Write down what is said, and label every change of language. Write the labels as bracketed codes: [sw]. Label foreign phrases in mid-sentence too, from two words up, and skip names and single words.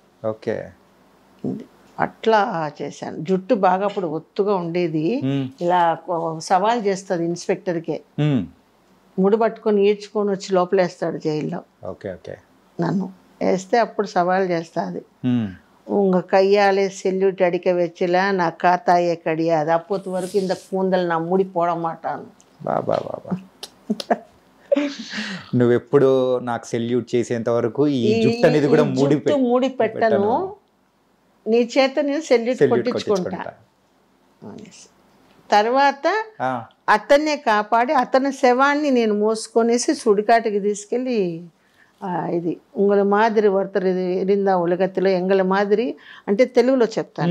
[te] ఓకే, అట్లా చేశాను. జుట్టు బాగా అప్పుడు ఒత్తుగా ఉండేది, ఇలా సవాల్ చేస్తుంది ఇన్స్పెక్టర్కే, ముడి పట్టుకొని ఈడ్చుకొని వచ్చి లోపలేస్తాడు జైల్లో. ఓకే ఓకే, నన్ను వేస్తే అప్పుడు సవాల్ చేస్తుంది, [ta] உங்க கையாலே செல்யூட் அடிக்க வச்சல நான் காத்தாயே கிடையாது, அப்போது வரைக்கும் இந்த கூந்தல் நான் மூடி போட மாட்டாను. [te] బాబా. నువ్వెప్పుడు నాకు సెల్యూట్ చేసేంత వరకు ఈ జుట్టు అనేది కూడా మూడి పెట్టను, నీ చేత నేను సెల్యూట్ కొట్టించుకుంటా. తర్వాత అతన్నే కాపాడి అతని శవాన్ని నేను మోసుకొనేసి సుడికాటికి తీసుకెళ్ళి [ta] இது உங்கள மாதிரி வர்தரு இருந்தா உலகத்தில எங்கள மாதிரி [te] అంటే తెలుగులో చెప్తాను.